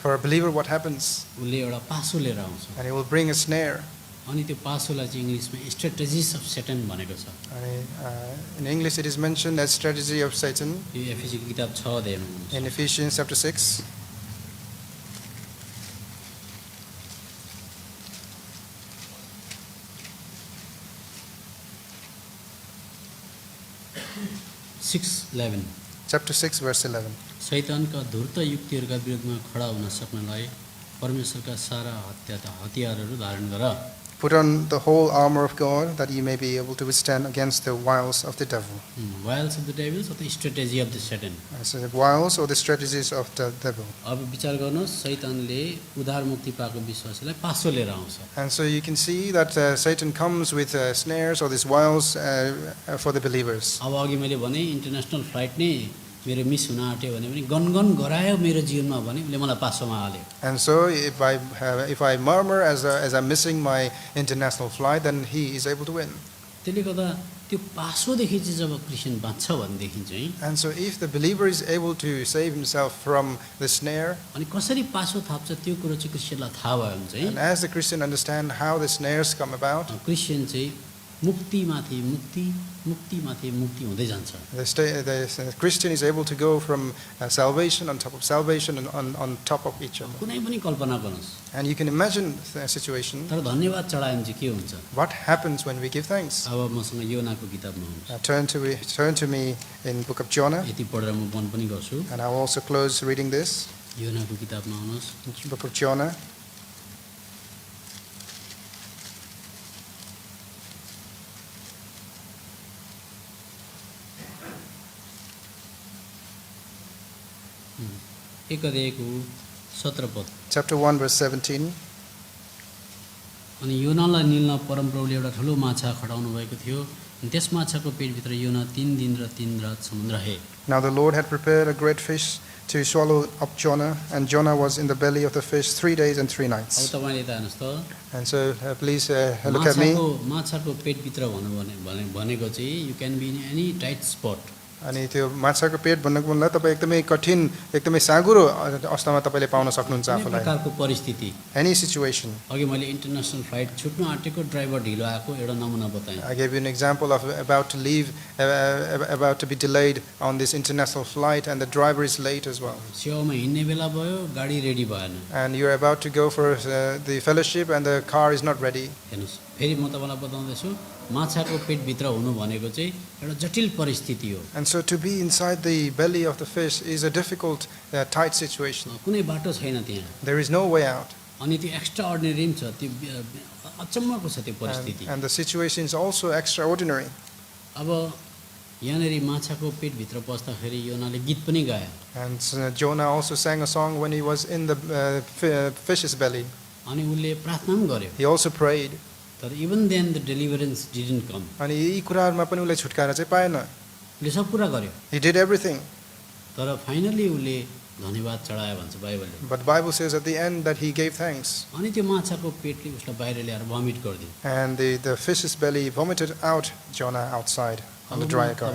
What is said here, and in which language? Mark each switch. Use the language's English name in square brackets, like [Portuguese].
[English] For a believer, what happens? [Nepali] उसले एउटा पासो लिएर आउँछ. [English] And he will bring a snare. [Nepali] अनि त्यो पासोलाई चाहिँ इङ्ग्लिसमा [English] strategies of Satan [Nepali] भनेको छ. [English] In English, it is mentioned as strategy of Satan [Nepali] यो एफिसीको किताब 6 अध्यायमा हुन्छ. [English] in Ephesians chapter 6. Chapter 6, verse 11. [Nepali] शैतानका धूर्त युक्तिहरूका विरुद्धमा खडा हुन सक्नलाई परमेश्वरका सारा हतियारहरू धारण गर. [English] Put on the whole armor of God, that ye may be able to withstand against the wiles of the devil. Wiles of the devils अथवा strategy of the Satan. So the wiles or the strategies of the devil. [Nepali] अब विचार गर्नुहोस्, शैतानले उद्धार मुक्ति पाएको विश्वासीलाई पासो लिएर आउँछ. [English] And so you can see that Satan comes with snares or these wiles for the believers. [Nepali] अब अघि मैले भने इन्टरनेसनल फ्लाइट नै मेरो मिस हुन आँट्यो भने पनि गनगन गरायो मेरो जीवनमा भने उसले मलाई पासोमा हाल्यो. [English] And so if I murmur as I'm missing my international flight, then he is able to win. [Nepali] त्यसले गर्दा त्यो पासोदेखि चाहिँ जब क्रिस्चियन बाँच्छ भनेदेखि चाहिँ, [English] And so if the believer is able to save himself from the snare, [Nepali] अनि कसरी पासो थाप्छ त्यो कुरो चाहिँ क्रिस्चियनलाई थाहा भयो भने चाहिँ, [English] and as the Christian understand how the snares come about, [Nepali] Christian चाहिँ मुक्तिमाथि मुक्ति, मुक्तिमाथि मुक्ति हुँदै जान्छ. [English] the Christian is able to go from salvation on top of salvation and on top of each other. [Nepali] कुनै पनि कल्पना गर्नुहोस्. [English] And you can imagine the situation. [Nepali] तर धन्यवाद चढायो भने चाहिँ के हुन्छ? [English] What happens when we give thanks? [Nepali] अब मसँग योनाको किताबमा हुन्छ. [English] Turn to me in book of Jonah, [Nepali] यति पढेर म बन्द पनि गर्छु. [English] and I will also close reading this. [Nepali] योनाको किताबमा आउनुहोस्. [English] Book of Jonah. [Nepali] एक अध्यायको 17 पद. [English] Chapter 1, verse 17. [Nepali] अनि योनालाई निल्न परमप्रभुले एउटा ठुलो माछा खटाउनु भएको थियो. अनि त्यस माछाको पेटभित्र योना 3 दिन र 3 रात समुद्र रहे. [English] Now the Lord had prepared a great fish to swallow up Jonah, and Jonah was in the belly of the fish 3 days and 3 [Nepali] अब [English] nights. [Nepali] तपाईले यता हेर्नुहोस् त. [English] And so please look at me. [Nepali] माछाको पेटभित्र भनेको चाहिँ [English] You can be in any tight spot. [Nepali] अनि त्यो माछाको पेट भन्नको मतलब तपाईँ एकदमै कठिन, एकदमै साँघुरो अवस्थामा तपाईँले पाउन सक्नुहुन्छ कुनै आफूलाई. प्रकारको परिस्थिति. [English] Any situation. [Nepali] अघि मैले इन्टरनेसनल फ्लाइट छुट्नु आँटेको ड्राइभर ढिलो आएको एउटा नमुना बताएँ. [English] I gave you an example of about to leave, about to be delayed on this international flight, and the driver is late as well. [Nepali] सेवामा हिँड्ने बेला भयो, गाडी रेडी भएन. [English] And you're about to go for the fellowship, and the car is not ready. [Nepali] हेर्नुहोस्, फेरि म तपाईँलाई बताउँदैछु, माछाको पेटभित्र हुनु भनेको चाहिँ एउटा जटिल परिस्थिति हो. [English] And so to be inside the belly of the fish is a difficult, tight situation. [Nepali] कुनै बाटो छैन त्यहाँ. [English] There is no way out. [Nepali] अनि त्यो एक्स्ट्रा अर्डिनरी पनि छ, त्यो अचम्मको छ त्यो परिस्थिति. [English] And the situation is also extraordinary. [Nepali] अब यहाँनिर माछाको पेटभित्र बस्दाखेरि योनाले गीत पनि गायो. [English] And Jonah also sang a song when he was in the fish's belly. [Nepali] अनि उसले प्रार्थना पनि गर्यो. [English] He also prayed. तर even then the deliverance didn't come. [Nepali] अनि यी कुराहरुमा पनि उसले छुटकारा चाहिँ पाएन. उसले सब कुरा गर्यो. [English] He did everything. [Nepali] तर फाइनली उसले धन्यवाद चढायो भन्छ बाइबलले. [English] But Bible says at the end that he gave thanks. [Nepali] अनि त्यो माछाको पेटले उसलाई बाहिर ल्याएर भमिट गरिदियो. [English] And the fish's belly vomited out Jonah outside on the dry ground.